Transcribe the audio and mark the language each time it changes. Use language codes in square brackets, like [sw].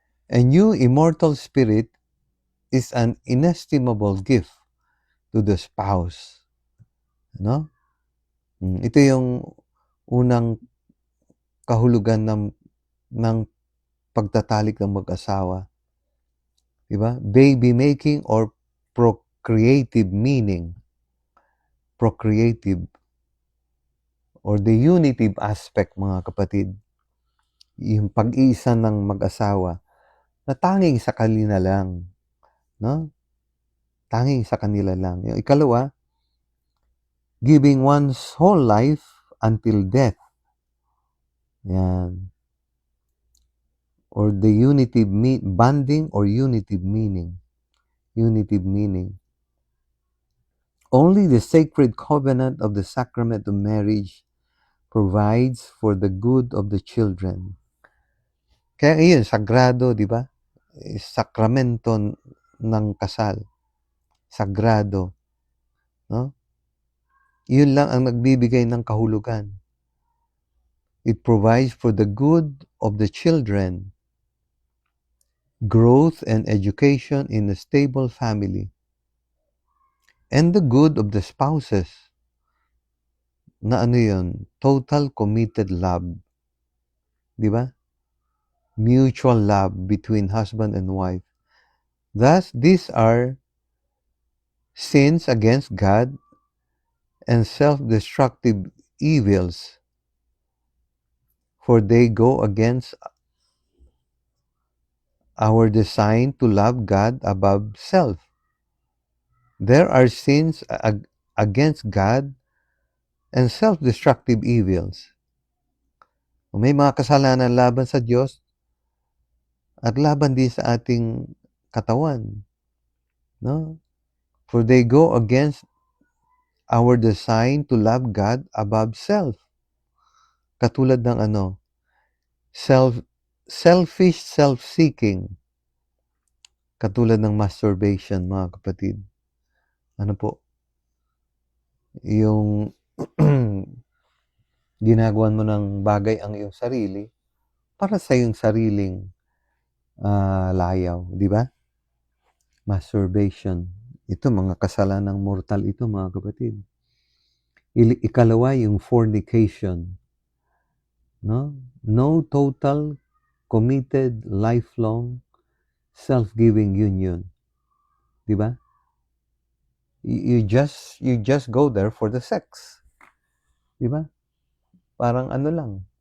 [en] A new immortal spirit is an inestimable gift to the spouse. No? [tl] Ito yung unang kahulugan ng pagtatalik ng mag-asawa. Diba? [en] Baby making or procreative meaning. Procreative or the unitive aspect, [tl] mga kapatid. Yung pag-iisa ng mag-asawa na tanging sa kanila lang. No? Tanging sa kanila lang. Yung ikalawa, [en] giving one's whole life until death. Yan. Or the unitive bonding or unitive meaning. Unitive meaning. Only the sacred covenant of the sacrament of marriage provides for the good of the children. [tl] Kaya iyon, sagrado, di ba? Sakramento ng kasal. Sagrado. No? Yun lang ang nagbibigay ng kahulugan. [en] It provides for the good of the children, growth and education in a stable family, and the good of the spouses. [tl] Na ano yun? [en] Total committed love. Di ba? Mutual love between husband and wife. Thus, these are sins against God and self-destructive evils, for they go against our design to love God above self. There are sins against God and self-destructive evils. [tl] May mga kasalanan laban sa Diyos at laban din sa ating katawan. No? [en] For they go against our design to love God above self. [tl] Katulad ng [en] selfish self-seeking. [tl] Katulad ng masturbation, mga kapatid. Ano po? Yung ginagawan mo ng bagay ang iyong sarili para sa iyong sariling layaw, di ba? Masturbation. Ito, mga kasalanang mortal ito, mga kapatid. Ikalawa, yung fornication. [en] No total, committed, lifelong, self-giving union. Di ba? You just go there for the sex. Di ba? [tl] Parang ano lang.